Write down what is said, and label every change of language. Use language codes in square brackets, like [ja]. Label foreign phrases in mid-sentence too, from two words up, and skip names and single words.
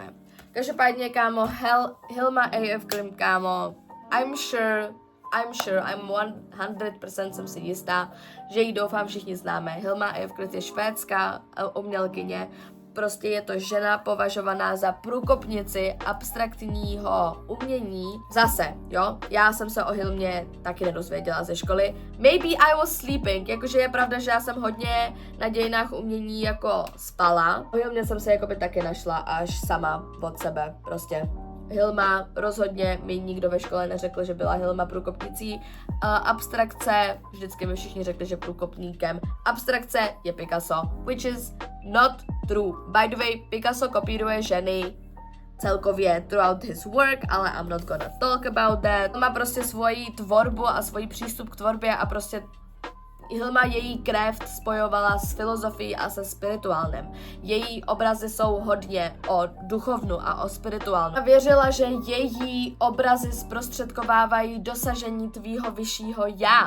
[cs] Každopádně, kámo, Hilma A.F. Klint, kámo, I'm 100% jsem si jistá, že ji doufám všichni známe. Hilma A.F. Klint je švédská umělkyně, prostě je to žena považovaná za průkopnici abstraktního umění. Zase, jo, já jsem se o Hilmě taky nedozvěděla ze školy. [en] Maybe I was sleeping, [cs] jakože je pravda, že já jsem hodně na dějinách umění jako spala. O Hilmě jsem se jakoby taky našla až sama od sebe, prostě. Hilma, rozhodně mi nikdo ve škole neřekl, že byla Hilma průkopnicí. Abstrakce, vždycky mi všichni řekli, že průkopníkem abstrakce je Picasso, [en] which is not true. By the way, [cs] Picasso kopíruje ženy celkově [en] throughout his work, [cs] ale [en] I'm not gonna talk about that. [cs] Má prostě svoji tvorbu a svůj přístup k tvorbě a prostě Hilma její krev spojovala s filozofií a se spirituálem. Její obrazy jsou hodně o duchovnu a o spirituálnu. A věřila, že její obrazy zprostředkovávají dosažení tvýho vyššího já.